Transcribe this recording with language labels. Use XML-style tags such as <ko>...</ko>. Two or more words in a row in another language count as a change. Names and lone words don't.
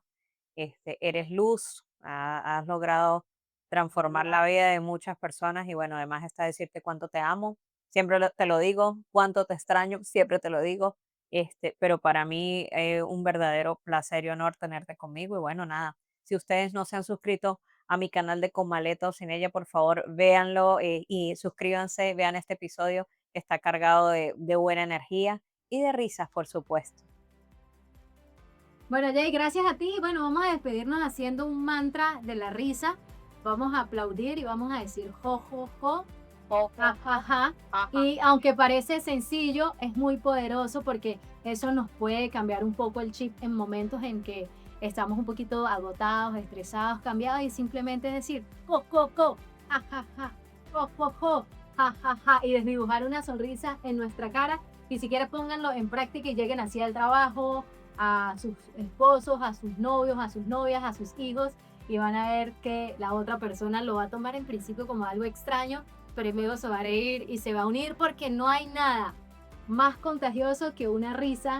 <es>Eres luz, has logrado transformar la vida de muchas personas y bueno, además está decirte cuánto te amo, siempre te lo digo, cuánto te extraño, siempre te lo digo, pero para mí un verdadero placer y honor tenerte conmigo y bueno, nada, si ustedes no se han suscrito a mi canal de Con Maleta o Sin Ella, por favor, véanlo y suscríbanse, vean este episodio que está cargado de buena energía y de risas, por supuesto. Bueno, Jay, gracias a ti. Bueno, vamos a despedirnos haciendo un mantra de la risa. Vamos a aplaudir y vamos a decir jo, jo, jo, Jo, ja, jo, ja, ja. ajá. Y aunque parece sencillo, es muy poderoso porque eso nos puede cambiar un poco el chip en momentos en que estamos un poquito agotados, estresados, cambiados y simplemente decir jo, jo, jo, ja, ja, ja, jo, jo, jo, ja, ja, ja, y desdibujar una sonrisa en nuestra cara. Ni siquiera pónganlo en práctica y lleguen así al trabajo, a sus esposos, a sus novios, a sus novias, a sus hijos, y van a ver que la otra persona lo va a tomar en principio como algo extraño, pero luego se va a reír y se va a unir porque no hay nada más contagioso que una risa.</es>